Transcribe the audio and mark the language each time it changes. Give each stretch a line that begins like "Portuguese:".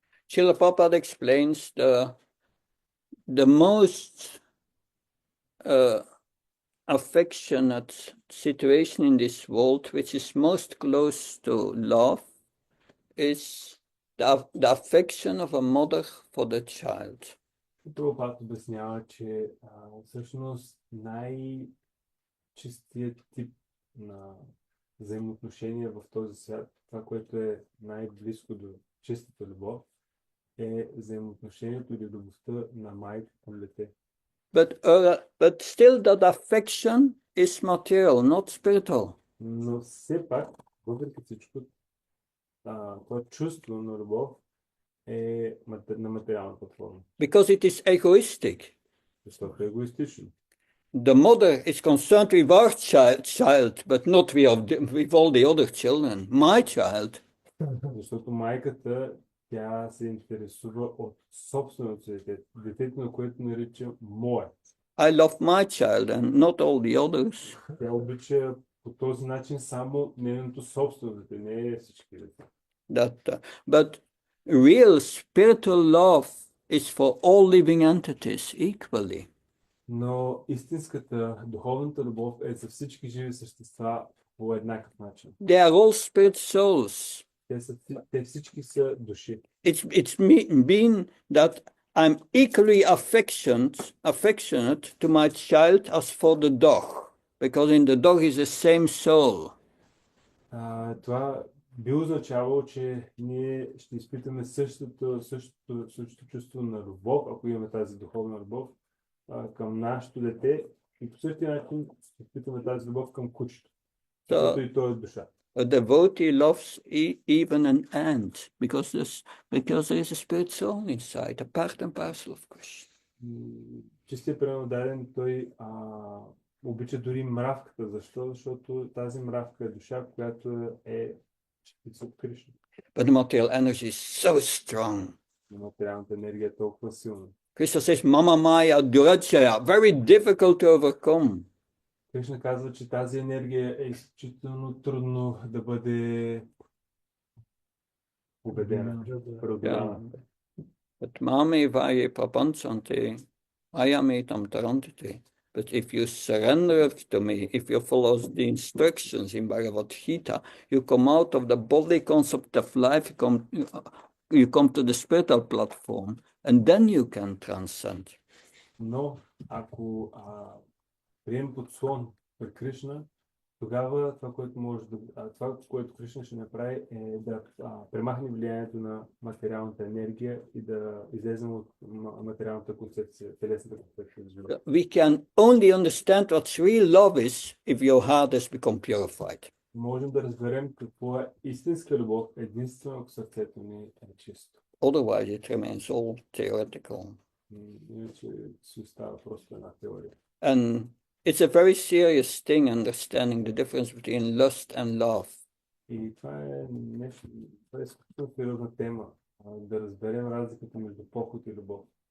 English: Srila Prabhupada explains the most affectionate situation in this world, which is most close to love, is the affection of a mother for the child.
Bulgarian: Прабхупада обяснява, че всъщност най-чистият тип на взаимоотношения в този свят, това, което е най-близко до чистата любов, е взаимоотношението или любовта на майка към дете.
English: But still that affection is material, not spiritual.
Bulgarian: Но все пак, въпреки всичко, това чувство на любов е на материалната форма.
English: Because it is egoistic.
Bulgarian: Защото е егоистично.
English: The mother is concerned with our child, but not with all the other children. My child.
Bulgarian: Защото майката, тя се интересува от собственото дете, детето, на което нарича мое.
English: I love my child and not all the others.
Bulgarian: Тя обича по този начин само нейното собствено дете, не всички деца.
English: But real spiritual love is for all living entities equally.
Bulgarian: Но истинската, духовната любов е за всички живи същества по еднакъв начин.
English: They are all spirit souls.
Bulgarian: Те всички са души.
English: It's mean that I'm equally affectionate to my child as for the dog, because in the dog is the same soul.
Bulgarian: Това би означавало, че ние ще изпитаме същото чувство на любов, ако имаме тази духовна любов към нашето дете, и по същия начин ще изпитаме тази любов към кучето, защото и то е душа.
English: A devotee loves even an ant because there is a spirit soul inside, a part and parcel of Krishna.
Bulgarian: Чистият преданодаден, той обича дори мравката. Защо? Защото тази мравка е душа, която е частица от Кришна.
English: But the material energy is so strong.
Bulgarian: Материалната енергия е толкова силна.
English: Krishna says,
Sanskrit: Mama Maya Durajaya,
English: very difficult to overcome.
Bulgarian: Кришна казва, че тази енергия е изключително трудно да бъде победена, преодоляна.
Sanskrit: But mami vaye papanchante, ayamitam tarantite.
English: But if you surrender to me, if you follow the instructions in Bhagavad Gita, you come out of the body concept of life, you come to the spiritual platform, and then you can transcend.
Bulgarian: Но ако прием подслон при Кришна, тогава това, което Кришна ще направи, е да премахне влиянието на материалната енергия и да излезем от материалната концепция, телесната концепция.
English: We can only understand what real love is if your heart has become purified.
Bulgarian: Можем да разберем какво е истинска любов, единствено ако сърцето ни е чисто.
English: Otherwise it remains all theoretical.
Bulgarian: Иначе си остава просто една теория.
English: And it's a very serious thing understanding the difference between lust and love.
Bulgarian: И това е нещо, това е изключително сериозна тема, да разберем разликата между похот и любов.